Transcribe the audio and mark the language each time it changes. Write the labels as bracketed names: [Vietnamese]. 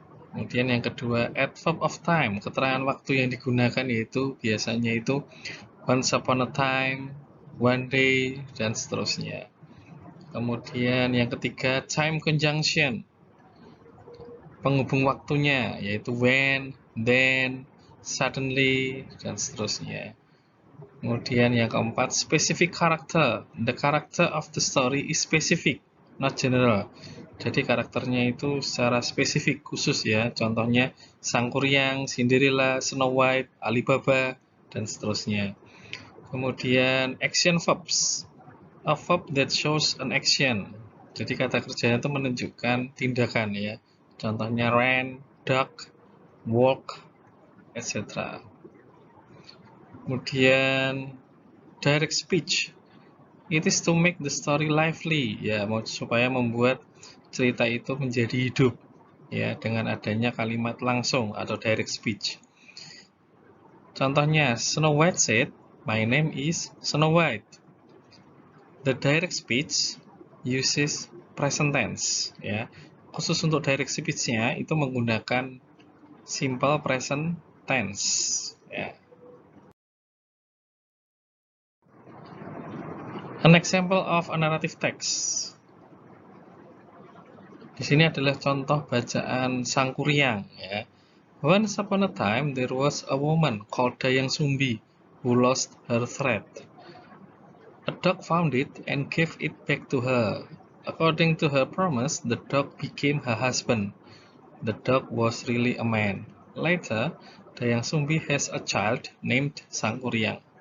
[Indonesian] Kemudian yang kedua, [English] adverb of time, [Indonesian] keterangan waktu yang digunakan yaitu biasanya itu [English] once upon a time, one day, [Indonesian] dan seterusnya. Kemudian yang ketiga, [English] time conjunction, [Indonesian] penghubung waktunya yaitu [English] when, then, suddenly, [Indonesian] dan seterusnya. Kemudian yang keempat, [English] specific character. The character of the story is specific, not general. [Indonesian] Jadi karakternya itu secara spesifik, khusus ya. Contohnya Sangkuriang, Cinderella, Snow White, Alibaba, dan seterusnya. Kemudian [English] action verbs. A verb that shows an action. [Indonesian] Jadi kata kerjanya itu menunjukkan tindakan ya. Contohnya [English] ran, duck, walk, etc. [Indonesian] Kemudian direct speech. [English] It is to make the story lively [Indonesian] ya, supaya membuat cerita itu menjadi hidup ya dengan adanya kalimat langsung atau direct speech. Contohnya [English] Snow White said, "My name is Snow White." The direct speech uses present tense ya. [Indonesian] Khusus untuk direct speech-nya itu menggunakan simple present tense ya. [English] An example of a narrative text. [Indonesian] Di sini adalah contoh bacaan Sangkuriang ya. [English] Once upon a time there was a woman called Dayang Sumbi who lost her thread. A dog found it and gave it back to her. According to her promise, the dog became her husband. The dog was really a man. Later, Dayang Sumbi has a child named Sangkuriang.